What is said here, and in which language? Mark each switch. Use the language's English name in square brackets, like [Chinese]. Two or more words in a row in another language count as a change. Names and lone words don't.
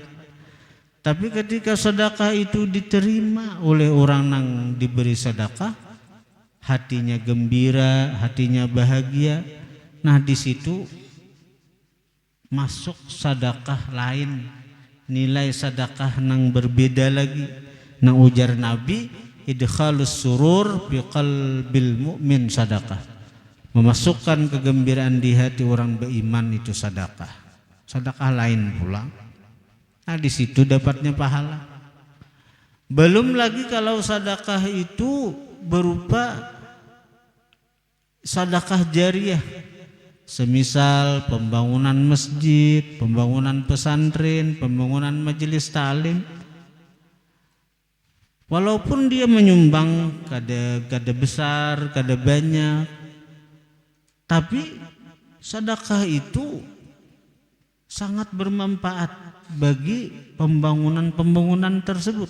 [Indonesian] Tapi ketika sedekah itu diterima oleh orang yang diberi sedekah, hatinya gembira, hatinya bahagia. [Banjar] Nah, di situ masuk sedekah lain, nilai sedekah nang berbeda lagi. Nang ujar Nabi, [Arabic] idkhalus surur fi qalbil mu'min sedekah. [Indonesian] Memasukkan kegembiraan di hati orang beriman itu sedekah. Sedekah lain pula. Nah, di situ dapatnya pahala. Belum lagi kalau sedekah itu berupa sedekah jariyah. semisal pembangunan masjid, pembangunan pesantren, pembangunan majelis taklim. [Banjar] Walaupun dia menyumbang kada besar, kada banyak, tapi sedekah itu sangat bermanfaat bagi pembangunan tersebut.